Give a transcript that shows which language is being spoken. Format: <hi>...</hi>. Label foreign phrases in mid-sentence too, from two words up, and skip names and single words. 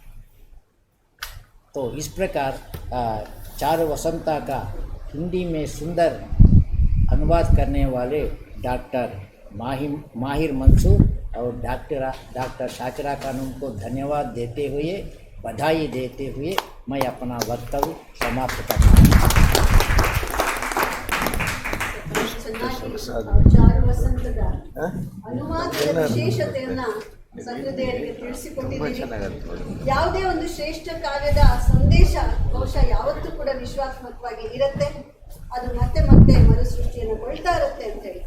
<hi>तो इस प्रकार चार वसंता का हिंदी में सुंदर अनुवाद करने वाले डॉक्टर माहिर मंसूर और डॉक्टर शाकिरा खानम को धन्यवाद देते हुए, बधाई देते हुए मैं अपना वक्तव्य समाप्त करता हूँ.</hi> <kn>ಚಾರು ವಸಂತದ ಅನುವಾದದ ವಿಶೇಷತೆಯನ್ನ ಸಹೃದಯರಿಗೆ ತಿಳಿಸಿಕೊಟ್ಟಿದ್ದೀರಿ. ಯಾವುದೇ ಒಂದು ಶ್ರೇಷ್ಠ ಕಾವ್ಯದ ಸಂದೇಶ ಬಹುಶಃ ಯಾವತ್ತೂ ಕೂಡ ವಿಶ್ವಾತ್ಮಕವಾಗಿ ಇರುತ್ತೆ, ಅದು ಮತ್ತೆ ಮತ್ತೆ ಮರುಸೃಷ್ಟಿಯನ್ನು ಕೊಳ್ತಾ ಇರುತ್ತೆ ಅಂತೇಳಿ.</kn>